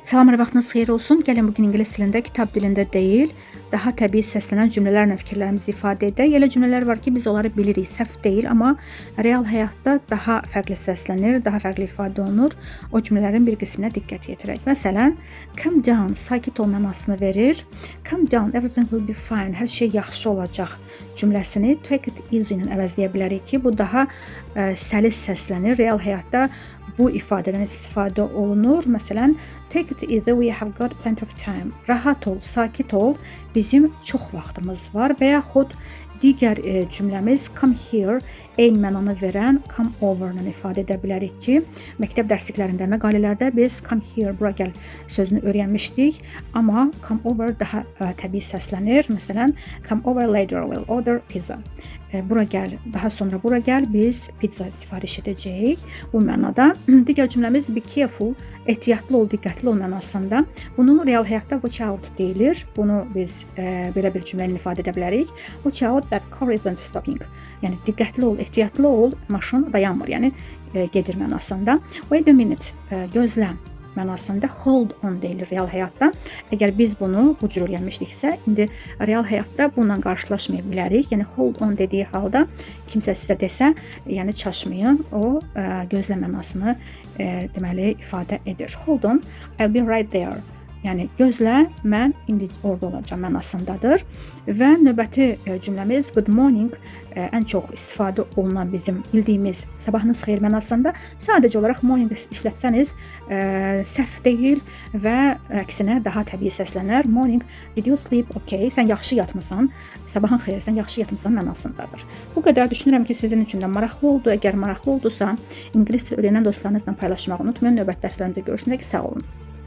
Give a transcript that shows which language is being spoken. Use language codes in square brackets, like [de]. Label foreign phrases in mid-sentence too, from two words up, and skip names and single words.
[az] Salamlar, vaxtınız xeyir olsun. Gəlin bugün ingilis dilində, kitab dilində deyil, daha təbii səslənən cümlələrlə fikirlərimizi ifadə edək. Elə cümlələr var ki, biz onları bilirik, səhv deyil, amma real həyatda daha fərqli səslənir, daha fərqli ifadə olunur. O cümlələrin bir qisminə diqqət yetirək. Məsələn, [en] calm down, [az] sakit ol mənasını verir. [en] Calm down, everything will be fine, [az] hər şey yaxşı olacaq cümləsini [en] take it easy [az] ilə əvəzləyə bilərik ki, bu daha səlis səslənir. Real həyatda bu ifadədən istifadə olunur. Məsələn, [en] take it easy, we have got plenty of time. [az] Rahat ol, sakit ol, bizim çox vaxtımız var. Və yaxud digər cümləmiz [en] come here, [az] eyni mənanı verən [en] come over [az] ilə ifadə edə bilərik ki, məktəb dərsliklərində, məqalələrdə biz [en] come here, [az] bura gəl sözünü öyrənmişdik, amma [en] come over [az] daha təbii səslənir. Məsələn, [en] come over later, we'll order pizza. [az] Bura gəl, daha sonra bura gəl, biz pizza sifariş edəcəyik. Bu mənada digər cümləmiz [en] be careful, [az] ehtiyatlı ol, diqqətli ol mənasında. Bunu real həyatda [en] watch out [az] deyilir. Bunu biz belə bir cümlə ilə ifadə edə bilərik. [en] Watch out that car isn't stopping. [az] Yəni diqqətli ol, ehtiyatlı ol, maşın dayanmır. Yəni gedir mənasında. [en] Wait a minute, [az] gözlə mənasında [en] hold on [az] deyilir real həyatda. Əgər biz bunu bu cür öyrənmişdiksə, indi real həyatda bununla qarşılaşmaya bilərik. Yəni [en] hold on [az] dediyi halda kimsə sizə desə, yəni çaşmayın, o gözlə mənasını deməli ifadə edir. [en] Hold on, I'll be right there. [az] Yəni gözlə, mən indi orada olacağam mənasındadır. Və növbəti cümləmiz [en] good morning, [az] ən çox istifadə olunan bizim bildiyimiz sabahınız xeyir mənasında. Sadəcə olaraq morning işlətsəniz səhv deyil və əksinə daha təbii səslənər. [en] Morning, did you sleep? [az] Okay, sən yaxşı yatmısan, sabahın xeyir, sən yaxşı yatmısan mənasındadır. Bu qədər düşünürəm ki, sizin üçün də maraqlı oldu. Əgər maraqlı oldusa, ingilis dili öyrənən dostlarınızla paylaşmağı unutmayın. Növbəti dərslərimizdə görüşmək, sağ olun.